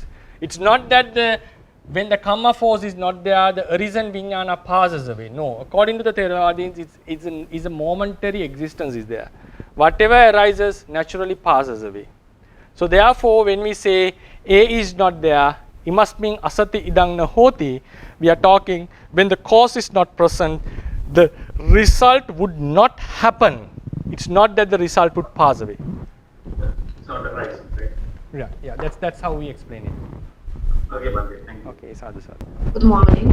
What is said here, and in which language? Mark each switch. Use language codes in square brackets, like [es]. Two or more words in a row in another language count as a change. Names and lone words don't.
[en] It's not that when the karma force is not there, the arisen vijnana passes away. No, according to the Theravadians, it's a momentary existence is there. Whatever arises naturally passes away. So therefore, when we say A is not there, it must mean [pi] asati idang na hoti. [en] We are talking when the cause is not present, the result would not happen. It's not that the result would pass away. It's not arising, right? Yeah, that's how we explain it. Okay, Bhante, thank you. Okay, sadhu. Good morning.